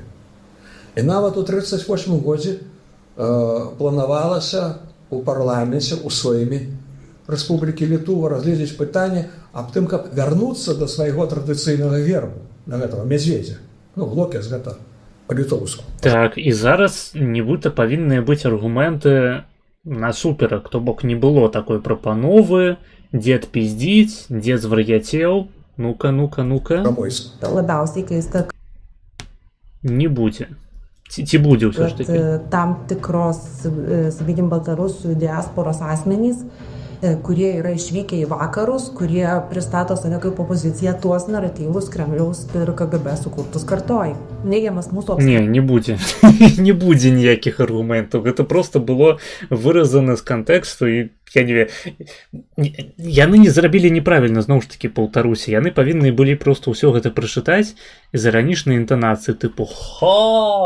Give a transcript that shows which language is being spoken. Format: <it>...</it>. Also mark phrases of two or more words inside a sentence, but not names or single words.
<be>І нават у 1938 годзе планавалася у парламенце у Сейме Рэспублікі Літва разгледзець пытанне аб тым, каб вярнуцца да свайго традыцыйнага гербу, на гэтага мядзведзя. Ну, Локіс гэта па-літоўску. Так, і зараз нібыта павінныя быць аргументы насуперак, то бок не было такой прапановы, дзед пиздзіць, дзед звар'яцеў, ну-ка. Жамойцкі.</be> <lt>Labiausiai keista,</lt> <be>Не будзе. Ці будзе ўсё ж</be> <lt>kad</lt> <be>такі?</be> <lt>tam tikros, sakykime, baltarusių diasporos asmenys, kurie yra išvykę į vakarus, kurie pristato save kaip opoziciją tuos naratyvus Kremliaus ir KGB sukurtus kartoj. Neigiamas mūsų</lt> <be>Не будзе. Не будзе ніякіх аргументаў. Гэта проста было выразана з кантэксту і я не ведаю. Яны не зрабілі неправільна, зноў ж такі, паўтаруся. Яны павінны былі проста ўсё гэта прачытаць з іранічнай інтанацыі, тыпу «Ха!</be>